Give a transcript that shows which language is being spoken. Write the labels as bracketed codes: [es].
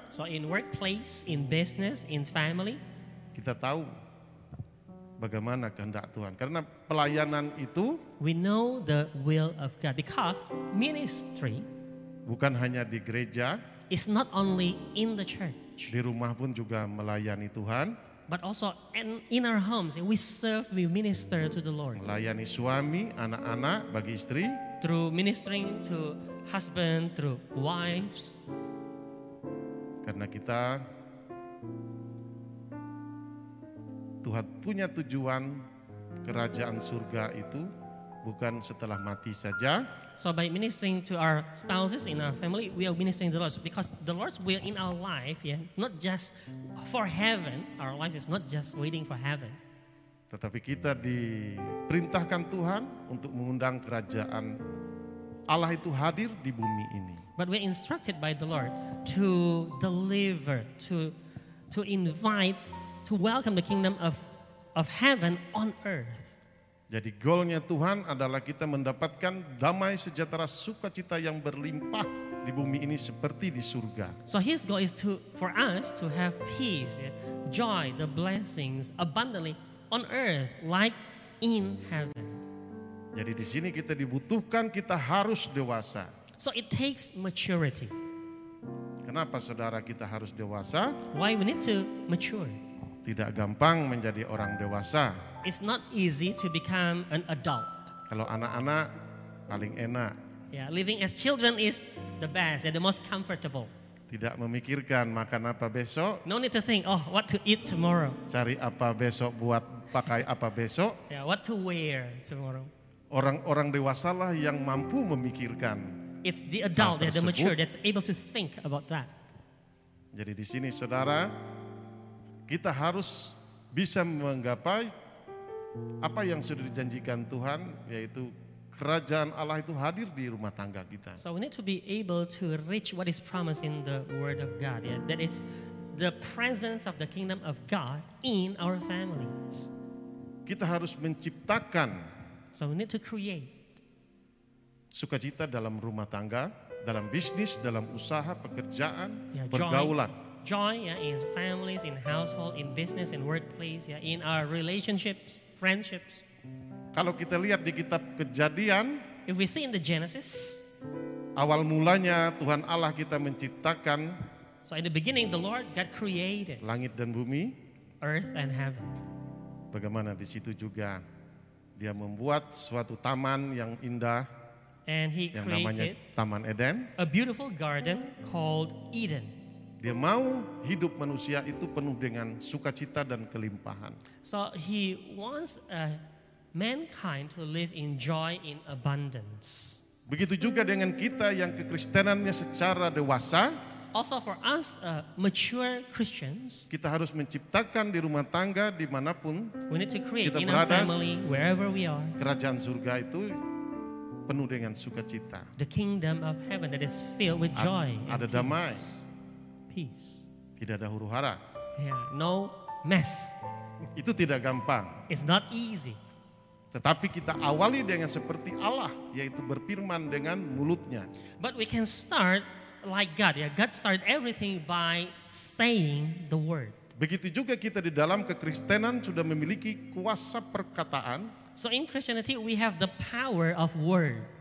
[en] So in workplace, in business, in family, [id] kita tahu bagaimana kehendak Tuhan. Karena pelayanan itu [en] we know the will of God. Because ministry [id] bukan hanya di gereja, [en] is not only in the church, [id] di rumah pun juga melayani Tuhan, [en] but also in our homes. We serve, we minister to the Lord. [id] melayani suami, anak-anak, bagi istri, [en] Through ministering to husband, through wives. [id] karena kita Tuhan punya tujuan kerajaan surga itu bukan setelah mati saja, [en] So by ministering to our spouses in our family, we are ministering to the Lord. Because the Lord's will in our life, not just for heaven. Our life is not just waiting for heaven. [id] tetapi kita diperintahkan Tuhan untuk mengundang kerajaan Allah itu hadir di bumi ini. [en] But we're instructed by the Lord to deliver, to invite, to welcome the kingdom of heaven on earth. [id] Jadi goalnya Tuhan adalah kita mendapatkan damai sejahtera sukacita yang berlimpah di bumi ini seperti di surga. [en] So his goal is for us to have peace, joy, the blessings abundantly on earth like in heaven. [id] Jadi di sini kita dibutuhkan, kita harus dewasa. [en] So it takes maturity. [id] Kenapa saudara kita harus dewasa? [en] Why we need to mature? [id] Tidak gampang menjadi orang dewasa. [en] It's not easy to become an adult. [id] Kalau anak-anak paling enak, [en] Yeah, living as children is the best and the most comfortable. [id] tidak memikirkan makan apa besok, [en] No need to think, what to eat tomorrow. [id] cari apa besok, buat pakai apa besok. [en] Yeah, what to wear tomorrow. [id] Orang-orang dewasalah yang mampu memikirkan. [en] It's the adult, the mature, [id] tersebut. [en] that's able to think about that. [id] Jadi di sini saudara, kita harus bisa menggapai apa yang sudah dijanjikan Tuhan, yaitu kerajaan Allah itu hadir di rumah tangga kita. [en] So we need to be able to reach what is promised in the Word of God. Yeah? That is the presence of the kingdom of God in our families. [id] Kita harus menciptakan [en] So we need to create [id] sukacita dalam rumah tangga, dalam bisnis, dalam usaha, pekerjaan, Yeah, pergaulan. [en] joy in families, in household, in business, in workplace, in our relationships, friendships. [id] Kalau kita lihat di kitab Kejadian, [en] If we see in the Genesis, [id] awal mulanya Tuhan Allah kita menciptakan [en] so in the beginning the Lord God created [id] langit dan bumi. [en] earth and heaven. [id] Bagaimana di situ juga Dia membuat suatu taman yang indah [en] And He [id] yang namanya [en] created [id] Taman Eden. [en] a beautiful garden called Eden. [id] Dia mau hidup manusia itu penuh dengan sukacita dan kelimpahan. [en] So He wants mankind to live in joy in abundance. [id] Begitu juga dengan kita yang kekristenannya secara dewasa, [en] Also for us mature Christians, [id] kita harus menciptakan di rumah tangga dimanapun [en] we need to create [id] Kita [en] in our [id] berada, [en] family, wherever we are, [id] kerajaan surga itu penuh dengan sukacita. [en] the kingdom of heaven that is filled with joy [id] Ada [en] and [id] damai, [en] peace. [id] tidak ada huru hara. [en] Yeah, no mess. [id] Itu tidak gampang. [en] It's not easy. [id] Tetapi kita awali dengan seperti Allah, yaitu berfirman dengan mulutnya. [en] But we can start like God. Yeah, God started everything by saying the word. [id] Begitu juga kita di dalam kekristenan sudah memiliki kuasa perkataan. [en] So in Christianity, we have the power of word.